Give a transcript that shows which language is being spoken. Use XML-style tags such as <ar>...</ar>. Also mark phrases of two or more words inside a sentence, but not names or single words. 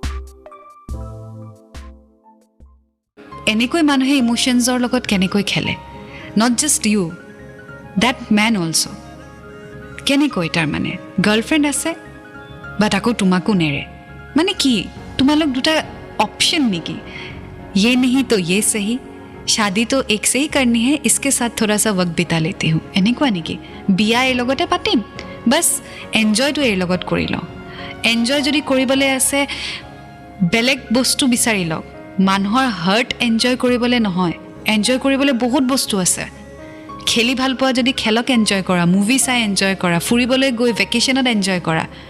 <as>এনেকৈ মানুহে ইমোশনছৰ লগত কেনেকৈ খেলে</as> <en>not just you that man also</en> <as>কেনেকৈ তাৰ মানে গাৰ্লফ্ৰেণ্ড আছে বাট আকৌ তোমাকো নেৰে মানে কি তোমালোক দুটা ऑप्शन নেকি</as> <hi>ये नहीं तो ये सही शादी तो एक से ही करनी है इसके साथ थोड़ा सा वक्त बिता लेती हूँ</hi> <as>এনেকুৱা নেকি বিয়া এই লগতে পাতিম बस এনজয়টো এই লগত কৰি লওঁ এনজয় যদি কৰিবলৈ আছে বেলেগ বস্তু বিচাৰি লওক মানুহৰ হাৰ্ট এনজয় কৰিবলৈ নহয় এনজয় কৰিবলৈ বহুত বস্তু আছে খেলি ভাল পোৱা যদি খেলক এনজয় কৰা মুভি চাই এনজয় কৰা ফুৰিবলৈ গৈ ভেকেশনত এনজয় কৰা</as>